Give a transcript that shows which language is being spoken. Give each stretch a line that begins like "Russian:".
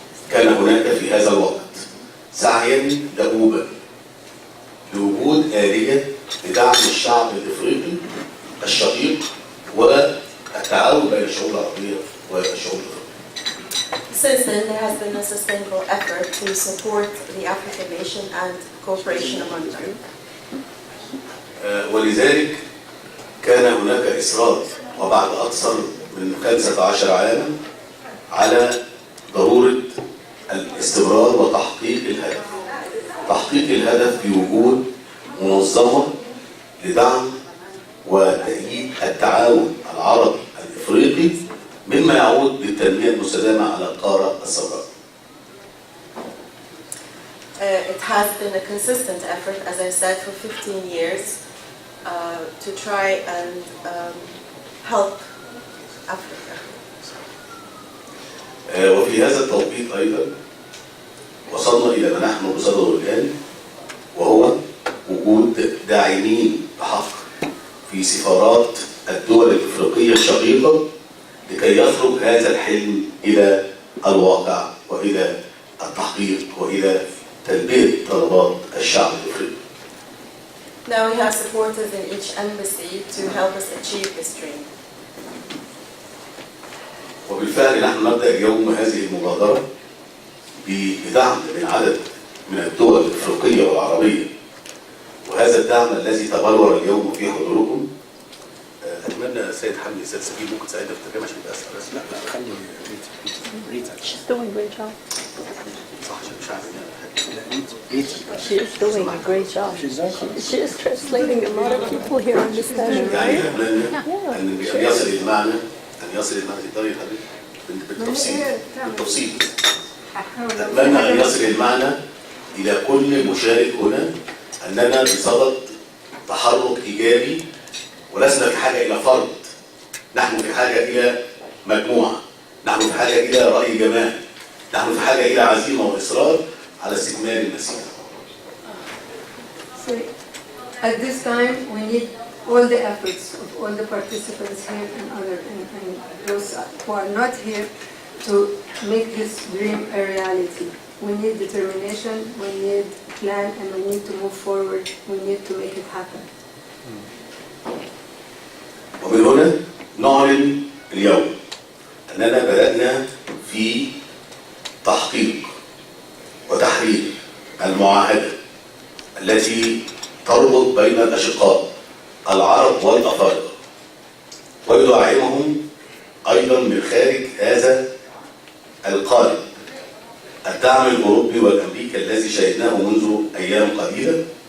Arabic: كان هناك في هذا الوقت سعيا دؤوبا لوجود آلية لدعم الشعب الإفريقي الشقيق والتعاون بين الشعوب العربية والشعوب الإفريقية.
English: Since then, there has been a sustainable effort to support the African nation and cooperation among them.
Arabic: ولذلك كان هناك إصرار وبعد أكثر من 15 عاما على ضرورة الاستمرار وتحقيق الهدف. تحقيق الهدف في وجود منظمة لدعم وتأييد التعاون العربي الإفريقي مما يعود للتنمية المستدامة على القارة السمراء.
English: It has been a consistent effort, as I said, for 15 years to try and help Africa.
Arabic: وفي هذا التوقيت أيضا وصلنا إلى ما نحن بصدده الآن وهو وجود داعمين بحق في سفارات الدول الإفريقية الشقيقة لكي يخرج هذا الحلم إلى الواقع وإلى التحقيق وإلى تلبية طلبات الشعب الأفريقي.
English: Now we have supporters in each embassy to help us achieve this dream.
Arabic: وبالفعل نحن نبدأ اليوم هذه المبادرة بدعم من عدد من الدول الأفريقية والعربية، وهذا الدعم الذي تبلور اليوم في حضوركم. أتمنى السيد حمدي السيد سبيل ممكن تساعدنا في الترجمة عشان يبقى أسهل. بس لا خلي ريتا.
English: She's doing a great job.
Arabic: صح عشان مش عارف.
English: She is doing a great job. She is translating. A lot of people here understand, right?
Arabic: أن يصل المعنى تقدري يا حبيبي بالتفصيل. أتمنى أن يصل المعنى إلى كل مشارك هنا أننا بصدد تحرك إيجابي، ولسنا في حاجة إلى فرد، نحن في حاجة إلى مجموعة، نحن في حاجة إلى رأي جماعي، نحن في حاجة إلى عزيمة وإصرار على استكمال المسيرة.
English: So, at this time, we need all the efforts of all the participants here and those who are not here to make this dream a reality. We need determination, we need plan, and we need to move forward. We need to make it happen.
Arabic: ومن هنا نعلن اليوم أننا بدأنا في تحقيق وتحرير المعاهدة التي تربط بين الأشقاء العرب والأفارقة، ويدعمهم أيضا من خارج هذا القالب الدعم الأوروبي والأمريكي الذي شهدناه منذ أيام قليلة.